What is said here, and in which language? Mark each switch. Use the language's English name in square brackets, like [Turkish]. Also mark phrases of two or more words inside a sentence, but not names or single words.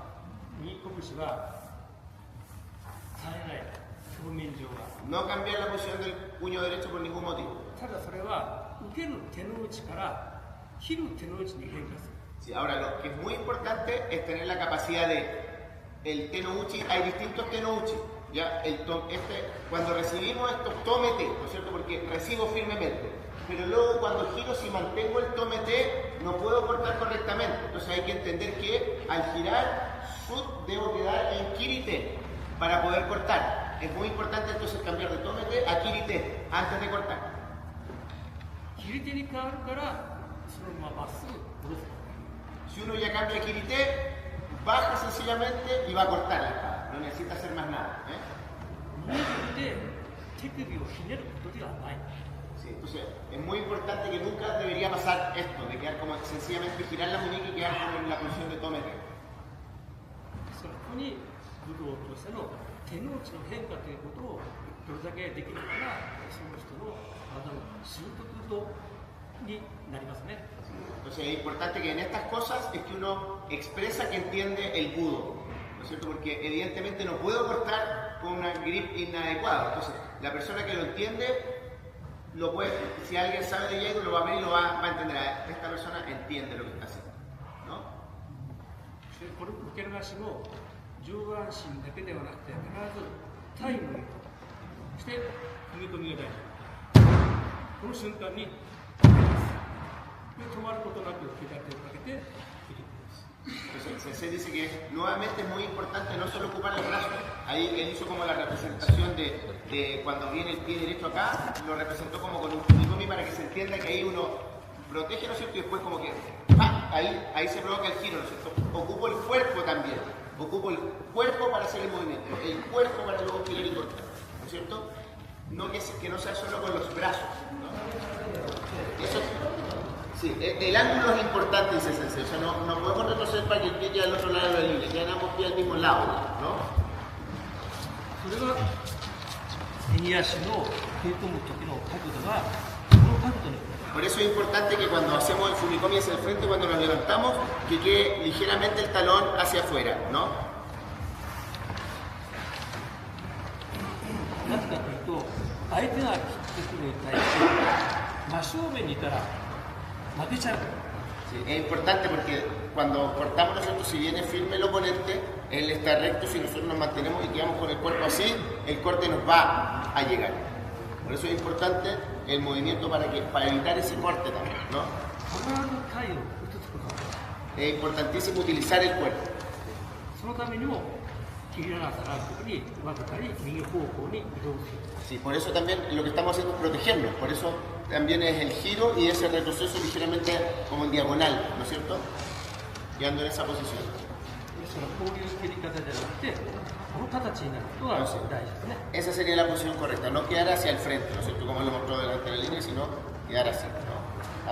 [Japanese] ですからこの時には右拳は変えない表面上は [Spanish] No cambiar la posición del puño derecho por ningún motivo. [Japanese] ただそれは受ける手の内から切る手の内に変化する [Spanish] Sí, ahora, lo que es muy importante es tener la capacidad de el tenouchi. Hay distintos tenouchi. ¿Ya? Cuando recibimos esto, tómete, ¿no es cierto? Porque recibo firmemente. Pero luego cuando giro, si mantengo el tómete, no puedo cortar correctamente. Entonces hay que entender que al girar, debo quedar en kirite para poder cortar. Es muy importante entonces cambiar de tómete a kirite antes de cortar. [Japanese] 切り手に変わるからそのまままっすぐ下ろす [Spanish] Si uno ya cambia kirite, baja sencillamente y va a cortar la espada. No necesita hacer más nada. [Japanese] 無理で手首をひねることではない [Spanish] Sí, entonces es muy importante que nunca debería pasar esto, de quedar como sencillamente girar la muñeca y quedar como en la posición de tómete. [Japanese] そこに武道としての手の内の変化ということをどれだけできるかがその人の技の習得度になりますね [Spanish] Entonces es importante que en estas cosas es que uno expresa que entiende el budo, ¿no es cierto? Porque evidentemente no puedo cortar con una grip inadecuada. Entonces la persona que lo entiende, lo puede, si alguien sabe de Jaido, lo va a ver y lo va a entender. Esta persona entiende lo que está haciendo, ¿no? [Japanese] これ受け流しも上半身だけではなくて必ずタイムにそして踏み込みが大事この瞬間に止まることなく左手をかけて振り込みます [Spanish] Entonces el sensei dice que nuevamente es muy importante no solo ocupar los brazos. Ahí él hizo como la representación de cuando viene el pie derecho acá, lo representó como con un fumikomi para que se entienda que ahí uno protege, ¿no es cierto? Y después como que ¡pah! Ahí se provoca el giro, ¿no es cierto? Ocupo el cuerpo también. Ocupo el cuerpo para hacer el movimiento, el cuerpo para luego girar y cortar, ¿no es cierto? No que no sea solo con los brazos, ¿no? Eso, sí, el ángulo es importante, dice el sensei. O sea, no podemos retroceder para que el pie quede al otro lado de la línea, quedan ambos pies al mismo lado, ¿no? [Japanese] それが右足の食い込む時の角度がこの角度に [Spanish] Por eso es importante que cuando hacemos el fumikomi hacia el frente, cuando nos levantamos, que quede ligeramente el talón hacia afuera, ¿no? [Japanese] なぜかというと相手が切ってくるに対して真正面にいたら負けちゃう [Spanish] Sí, es importante porque cuando cortamos nosotros, si viene firme el oponente, él está recto, si nosotros nos mantenemos y quedamos con el cuerpo así, el corte nos va a llegar. Por eso es importante el movimiento para evitar ese corte también, ¿no? [Japanese] 必ず体を打つことが [Spanish] Es importantísimo utilizar el cuerpo. [Japanese] そのためにも切り離さない時にわずかに右方向に移動する [Spanish] Sí, por eso también lo que estamos haciendo es protegernos, por eso también es el giro y ese retroceso ligeramente como en diagonal, ¿no es cierto? Quedando en esa posición. [Japanese] そのこういう切り方じゃなくてこの形になることが大事ですね [Spanish] Esa sería la posición correcta, no quedar hacia el frente, ¿no es cierto? Como lo mostró delante de la línea, sino quedar así, ¿no?